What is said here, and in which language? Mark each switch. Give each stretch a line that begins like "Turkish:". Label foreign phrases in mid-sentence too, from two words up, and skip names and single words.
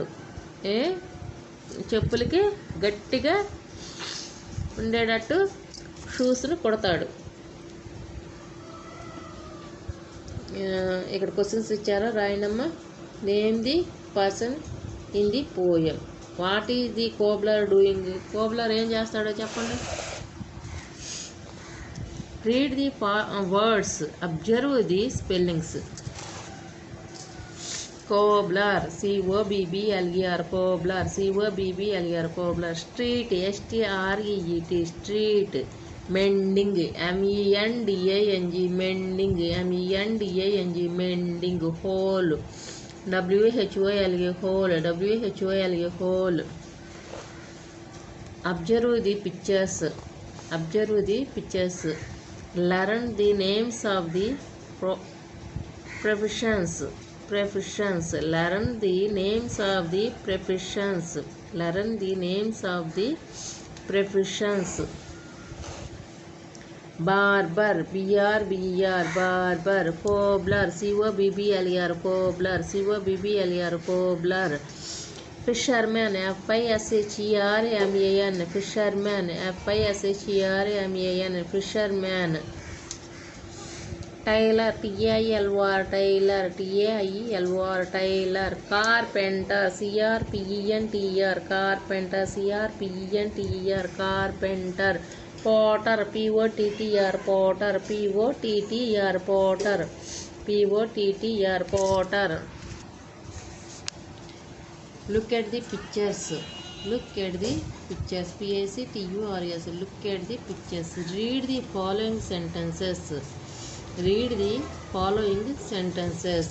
Telugu: చెప్పులకి గట్టిగా ఉండేటట్టు షూస్ని కుడతాడు. ఇక్కడ క్వశ్చన్స్ ఇచ్చారో రాయండమ్మా.
English: Name the person in the poem. What is the cobbler doing?
Telugu: కోబ్లర్ ఏం చేస్తాడో చెప్పండి.
English: Read the words. Observe the spellings. Cobbler, C-O-B-B-L-E-R, cobbler, C-O-B-B-L-E-R, cobbler. Street, S-T-R-E-E-T, street. Mending, M-E-N-D-A-N-G, mending, M-E-N-D-A-N-G, mending. Hole, W-H-O-L-E, hole, W-H-O-L-E, hole. Observe the pictures. Observe the pictures. Learn the names of the professions. Professions. Learn the names of the professions. Learn the names of the professions. Barber, B-R-B-E-R, barber. Cobbler, C-O-B-B-L-E-R, cobbler, C-O-B-B-L-E-R, cobbler. Fisherman, F-I-S-H-E-R-M-A-N, fisherman, F-I-S-H-E-R-M-A-N, fisherman. Tailor, T-I-L-O-R, tailor, T-A-I-L-O-R, tailor. Carpenter, C-R-P-E-N-T-E-R, carpenter, C-R-P-E-N-T-E-R, carpenter. Potter, P-O-T-T-R, potter, P-O-T-T-R, potter, P-O-T-T-R, potter. Look at the pictures. Look at the pictures. P-A-C-T-U-R-S. Look at the pictures. Read the following sentences. Read the following sentences.